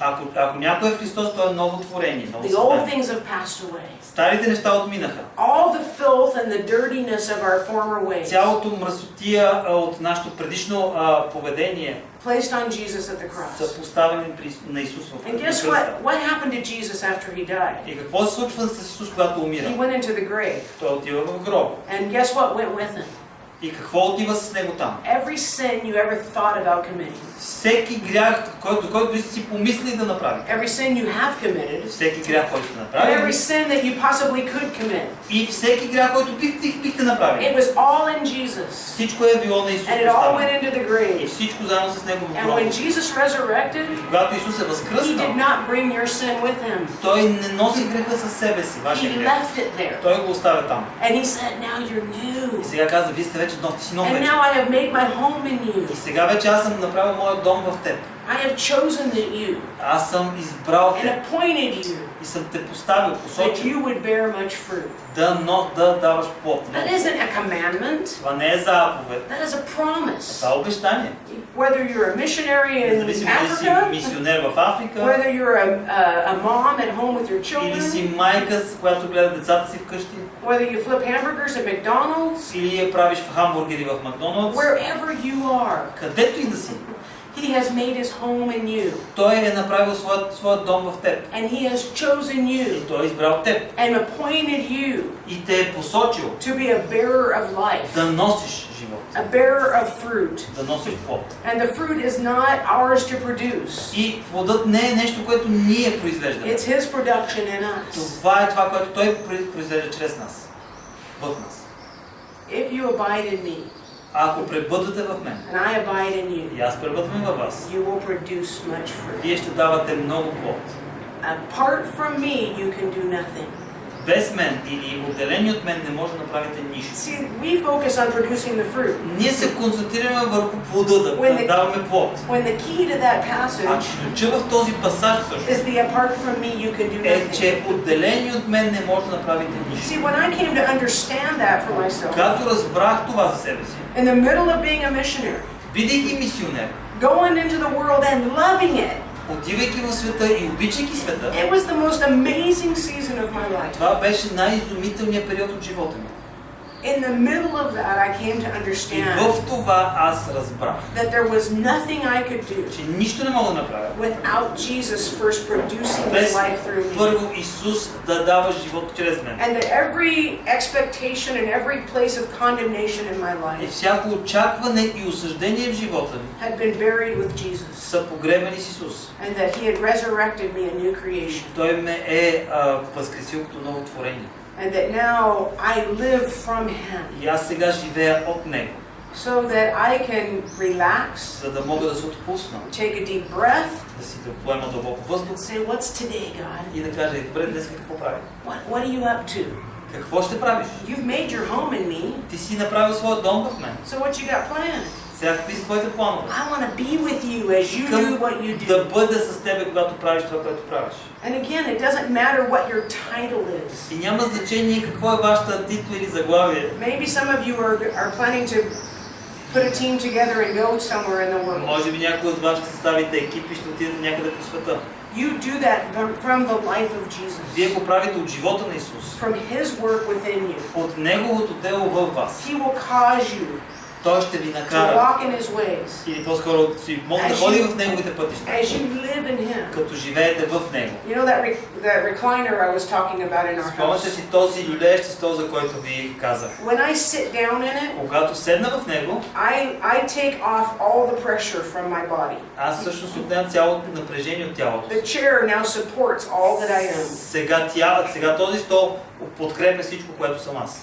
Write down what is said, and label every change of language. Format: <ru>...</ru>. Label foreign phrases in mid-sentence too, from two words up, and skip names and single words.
<bg>Ако някой е в Христос, той е ново творение, ново</bg> <en>The old</en> <bg>създание.</bg> <en>things have passed away.</en> <bg>Старите неща отминаха.</bg> <en>All the filth and the dirtiness of our former ways</en> <bg>Цялото мръсотия от нашето предишно поведение</bg> <en>placed on Jesus at the cross.</en> <bg>са поставени на Исус в</bg> <en>And guess</en> <bg>кръста.</bg> <en>what happened to Jesus after he died?</en> <bg>И какво се случва с Исус, когато умира?</bg> <en>He went into the grave.</en> <bg>Той отива в гроб.</bg> <en>And guess what went with him?</en> <bg>И какво отива с него там?</bg> <en>Every sin you ever thought about committing.</en> <bg>Всеки грях, който си помисли да направи.</bg> <en>Every sin you have committed.</en> <bg>Всеки грях, който сте</bg> <en>And</en> <bg>направили.</bg> <en>every sin that you possibly could commit.</en> <bg>И всеки грях, който бихте направили.</bg> <en>It was all in Jesus.</en> <bg>Всичко е било на Исус.</bg> <en>And it all went into the</en> <bg>И</bg> <en>grave.</en> <bg>всичко заедно с него в</bg> <en>And</en> <bg>гроба.</bg> <en>when Jesus resurrected,</en> <bg>Когато Исус е</bg> <en>he</en> <bg>възкръснал,</bg> <en>did not bring your sin with him.</en> <bg>той не носи греха със себе си, вашия</bg> <en>He</en> <bg>грех.</bg> <en>left it there.</en> <bg>Той го оставя там.</bg> <en>And he said, now you're new.</en> <bg>И сега казва, вие сте вече нов</bg> <en>And</en> <bg>вече.</bg> <en>now I have made my home in you.</en> <bg>И сега вече аз съм направил моят дом в теб.</bg> <en>I have chosen you</en> <bg>Аз съм избрал</bg> <en>and</en> <bg>теб</bg> <en>appointed you</en> <bg>и съм те поставил,</bg> <en>that</en> <bg>посочил</bg> <en>you would bear much fruit.</en> <bg>да даваш плод.</bg> <en>That isn't a commandment.</en> <bg>Това не е заповед,</bg> <en>That is a promise.</en> <bg>това е обещание.</bg> <en>Whether you're a missionary in</en> <bg>Независимо дали си</bg> <en>Africa,</en> <bg>мисионер в Африка,</bg> <en>whether you're a mom at home with your</en> <bg>или</bg> <en>children,</en> <bg>си майка, която гледа децата си вкъщи,</bg> <en>whether you flip hamburgers at McDonald's,</en> <bg>или я правиш в хамбургери в Макдоналдс,</bg> <en>wherever you are,</en> <bg>където и да си,</bg> <en>He has made His home in you.</en> <bg>той е направил своят дом в теб.</bg> <en>And He has chosen</en> <bg>И</bg> <en>you</en> <bg>той е избрал теб.</bg> <en>and appointed you</en> <bg>И те е посочил</bg> <en>to be a bearer of life,</en> <bg>да носиш живот,</bg> <en>a bearer of fruit.</en> <bg>да носиш плод.</bg> <en>And the fruit is not ours to produce.</en> <bg>И плодът не е нещо, което ние произвеждаме.</bg> <en>It's His production in us.</en> <bg>Това е това, което той произвежда чрез нас, в нас.</bg> <en>If you abide in me,</en> <bg>Ако пребъдвате в мен,</bg> <en>and I abide in you,</en> <bg>и аз пребъдвам във вас,</bg> <en>you will produce much fruit.</en> <bg>вие ще давате много плод.</bg> <en>Apart from me, you can do nothing.</en> <bg>Без мен или отделени от мен не може да направите нищо.</bg> <en>See, we focus on producing the fruit.</en> <bg>Ние се концентрираме върху плода, да даваме плод.</bg> <en>When the key to that</en> <bg>А</bg> <en>passage</en> <bg>ключа в този пасаж също</bg> <en>is the apart from me, you can do</en> <bg>е,</bg> <en>nothing.</en> <bg>че отделени от мен не може да направите нищо.</bg> <en>See, when I came to understand that for myself,</en> <bg>Когато разбрах това за себе си,</bg> <en>in the middle of being a missionary,</en> <bg>бидейки мисионер,</bg> <en>going into the world and loving it,</en> <bg>отивайки в света и обичайки света,</bg> <en>it was the most amazing season of my life.</en> <bg>това беше най-изумителният период от живота ми.</bg> <en>In the middle of that, I came to</en> <bg>И</bg> <en>understand</en> <bg>в това аз разбрах,</bg> <en>that there was nothing I could do</en> <bg>че нищо не мога да направя</bg> <en>without Jesus first producing His</en> <bg>без</bg> <en>life through me.</en> <bg>първо Исус да дава живот чрез мен.</bg> <en>And that every expectation and every place of condemnation in my</en> <bg>И</bg> <en>life</en> <bg>всяко очакване и осъждение в живота ми</bg> <en>had been buried with Jesus.</en> <bg>са погребани с Исус.</bg> <en>And that He had resurrected me a new creation.</en> <bg>Той ме е възкресил като ново творение.</bg> <en>And that now I live from Him.</en> <bg>И аз сега живея от Него,</bg> <en>So that I can relax,</en> <bg>за да мога да се отпусна,</bg> <en>take a deep breath,</en> <bg>да си да поема дълбоко въздух</bg> <en>say, what's today, God?</en> <bg>и да кажа, добре, днес какво правим?</bg> <en>What are you up to?</en> <bg>Какво ще правиш?</bg> <en>You've made your home in me,</en> <bg>Ти си направил своя дом в мен.</bg> <en>so what you got planned?</en> <bg>Сега какви са твоите планове?</bg> <en>I want to be with you as you do what you</en> <bg>Да</bg> <en>do.</en> <bg>бъда с тебе, когато правиш това, което правиш.</bg> <en>And again, it doesn't matter what your title is.</en> <bg>И няма значение какво е вашата титла или заглавие.</bg> <en>Maybe some of you are planning to put a team together and go somewhere in the world.</en> <bg>Може би някой от вас ще съставите екип и ще отидете някъде по света.</bg> <en>You do that from the life of Jesus,</en> <bg>Вие го правите от живота на Исус,</bg> <en>from His work within you.</en> <bg>от Неговото дело във вас.</bg> <en>He will cause you</en> <bg>Той ще ви</bg> <en>to</en> <bg>накара,</bg> <en>walk in His ways</en> <bg>или по-скоро си може да ходи в Неговите пътища,</bg> <en>as you live in Him.</en> <bg>като живеете в Него.</bg> <en>You know that recliner I was talking about in our</en> <bg>Спомняте</bg> <en>house?</en> <bg>си този люлеещ стол, за който ви казах.</bg> <en>When I sit down in it,</en> <bg>Когато седна в него,</bg> <en>I take off all the pressure from my body.</en> <bg>аз всъщност отнемам цялото напрежение от тялото.</bg> <en>The chair now supports all that I am.</en> <bg>Сега този стол подкрепя всичко, което съм аз.</bg>